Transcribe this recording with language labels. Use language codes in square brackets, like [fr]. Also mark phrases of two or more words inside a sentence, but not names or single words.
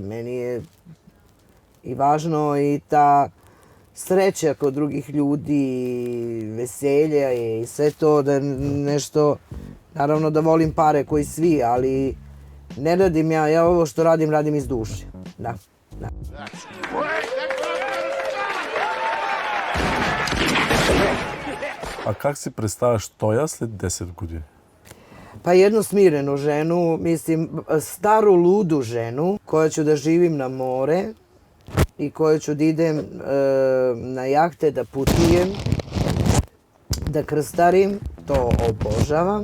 [sr] Meni je i važno i ta sreća kod drugih ljudi, veselja i sve to, da nešto, naravno da volim pare koji svi, ali ne radim ja ovo što radim iz duše. Da. [bg] А как си представяш тоя след 10 години? [sr] Pa jednu smirenu ženu, mislim, staru ludu ženu, koja ću da živim na more i koja ću da idem na jahte, da putujem, da krstarim, to obožavam.